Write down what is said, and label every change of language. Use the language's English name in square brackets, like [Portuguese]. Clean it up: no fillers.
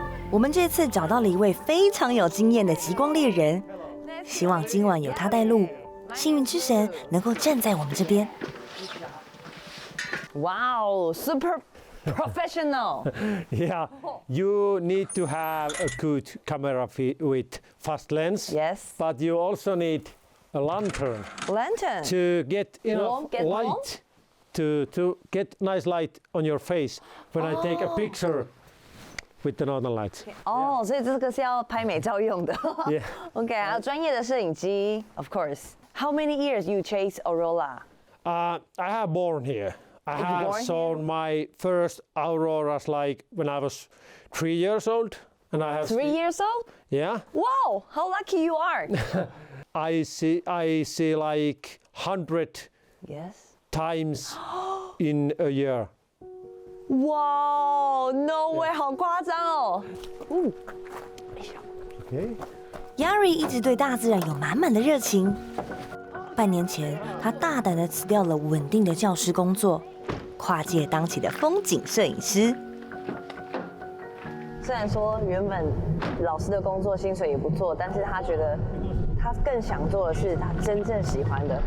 [Chinese] 我们这次找到了一位非常有经验的极光猎人，希望今晚有他带路，幸运之神能够站在我们这边。 [English] Wow, super professional. Yeah, you need to have a good camera with fast lens. Yes. But you also need a lantern. Lantern. To get enough light to get nice light on your face when I take a picture with the northern lights. [Chinese] 哦，所以这个是要拍美照用的。 [English] Yeah. [Chinese] OK， 还有专业的摄影机 ， [English] of course. How many years you chase aurora? I have born here. I have shown my first auroras like when I was 3 years old, and I have 3 years old? Yeah. Wow, how lucky you are! I see like 100 times in a year. Wow, no way， [Chinese] 好夸张哦。 [English] Okay. [Chinese] Yari 一直对大自然有满满的热情。半年前，他大胆地辞掉了稳定的教师工作，跨界当起了风景摄影师。虽然说原本老师的工作薪水也不错，但是他觉得他更想做的是他真正喜欢的。